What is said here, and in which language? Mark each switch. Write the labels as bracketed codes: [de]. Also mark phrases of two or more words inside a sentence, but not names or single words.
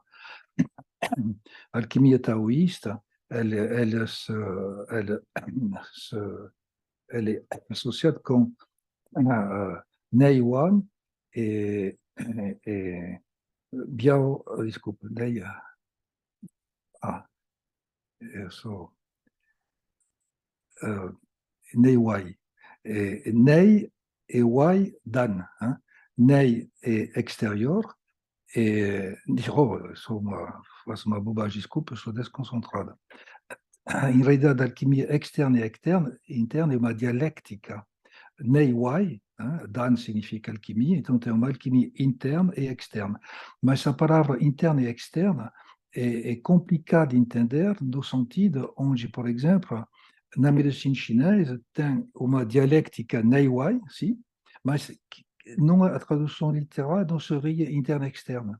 [pt] A alquimia taoísta, elle, se, [fr] elle est associée [pt] com Nei Wan e, e Biao, desculpa, Nei, eu sou Nei Wai. Nei e Wai Dan. Hein? Nei é exterior e faço uma bobagem, desculpa, eu sou desconcentrada. Em realidade, a alquimia externa e interna é uma dialéctica. Nei Wai, Dan significa alquimia, então tem uma alquimia interna e externa. Mas a palavra interna e externa é complicada de entender no sentido onde, por exemplo, na medicina chinesa tem uma dialéctica Nei Wai, sim, mas não a tradução literal não seria interna e externa.